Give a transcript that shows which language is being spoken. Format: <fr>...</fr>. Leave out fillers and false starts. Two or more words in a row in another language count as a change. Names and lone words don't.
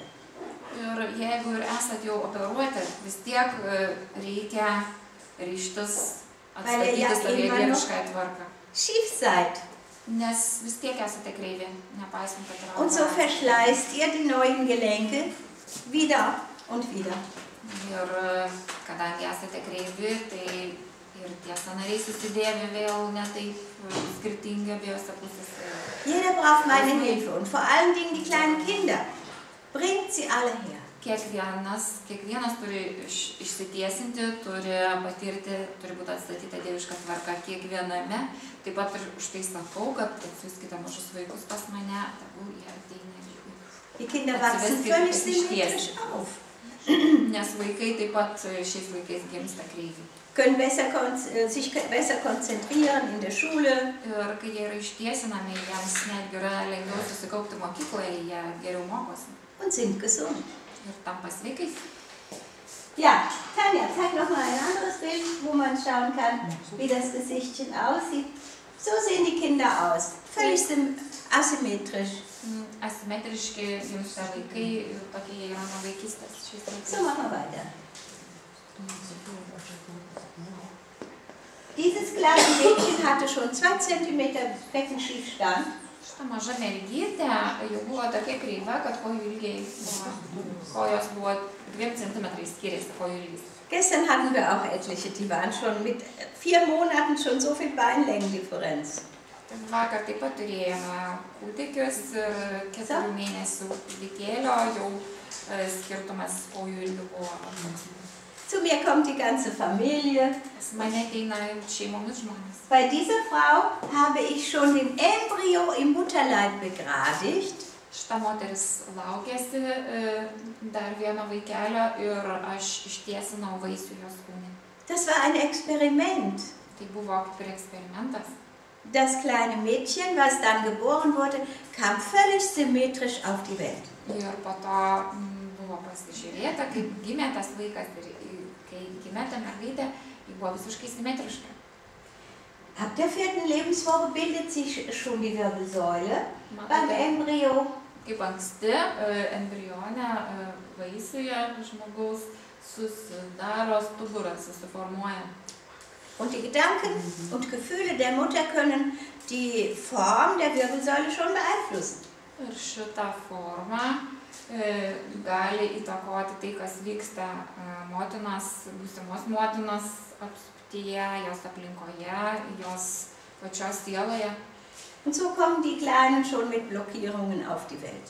<lt>Ir jeigu ir esat jau operuoti, vis tiek reikia ryžtis atstatyti savyje dievišką tvarką.</lt> <de>Schief seid.</de> <lt>Nes vis tiek esate kreivi, nepaisant, kad yra</lt> <de>Und so</de> <lt>operacija.</lt> <de>verschleißt ihr die neuen Gelenke wieder und wieder.</de> <lt>Ir kadangi esate kreivi, tai ir tie sąnariai susidėvi vėl ne taip skirtingi abiejose pusėse.</lt> <de>Jeder braucht meine Hilfe und vor allen Dingen die kleinen Kinder. Bringt sie alle her.</de> <lt>Kiekvienas turi išsitiesinti, turi patirti, turi būti atstatyta dieviška tvarka kiekviename. Taip pat ir už tai sakau, kad atsiųskite mažus vaikus pas mane, tegul jie ateina ir</lt> <de>Die Kinder wachsen völlig symmetrisch auf.</de> <lt>nes vaikai taip pat šiais laikais gimsta kreivi.</lt> <de>Können sich besser konzentrieren in der Schule.</de> <lt>Ir kai jie yra ištiesinami, jiems netgi yra lengviau susikaupti mokykloje, jie geriau mokosi.</lt> <de>Und sind gesund.</de> <lt>Ir tampa sveikais.</lt> <de>Ja, Tanja, zeig noch mal ein anderes Bild, wo man schauen kann, wie das Gesichtchen aussieht. So sehen die Kinder aus. Völlig asymmetrisch.</de> <lt>Asimetriški gimsta vaikai, tokie jie yra nuo vaikystės šiais laikais.</lt> <de>So machen wir weiter. Dieses kleine Mädchen hatte schon 2 cm Beckenschiefstand.</de> <lt>Šita maža mergytė jau buvo tokia kreiva, kad kojų ilgiai kojos buvo 2 cm skiriasi kojų ilgis.</lt> <de>Gestern hatten wir auch etliche, die waren schon mit 4 Monaten schon so viel Beinlängendifferenz.</de> <lt>Vakar taip pat turėjome kūdikius ir 4 mėnesių kūdikėlio, jau skirtumas kojų ilgių buvo.</lt> <de>Zu mir kommt die ganze Familie.</de> <lt>Pas mane ateina šeimomis žmonės.</lt> <de>Bei dieser Frau habe ich schon den Embryo im Mutterleib begradigt.</de> <lt>Šita moteris laukėsi dar vieno vaikelio ir aš ištiesinau vaisių jos kūne.</lt> <de>Das war ein Experiment.</de> <lt>Tai buvo kaip ir eksperimentas.</lt> <de>Das kleine Mädchen, was dann geboren wurde, kam völlig symmetrisch auf die Welt.</de> <lt>Ir po to buvo pasižiūrėta, kaip gimė tas vaikas ir kai gimė ta mergaitė, ji buvo visiškai simetriška.</lt> <de>Ab der 4. Lebenswoche bildet sich schon die Wirbelsäule beim Embryo.</de> <lt>Kaip anksti embrione vaisiuje žmogaus susidaro stuburas, susiformuoja.</lt> <de>Und die Gedanken und Gefühle der Mutter können die Form der Wirbelsäule schon beeinflussen.</de> <lt>Ir šitą formą gali įtakoti tai, kas vyksta motinos, būsimos motinos apsuptyje, jos aplinkoje, jos pačios sieloje.</lt> <de>Und so kommen die Kleinen schon mit Blockierungen auf die Welt.</de>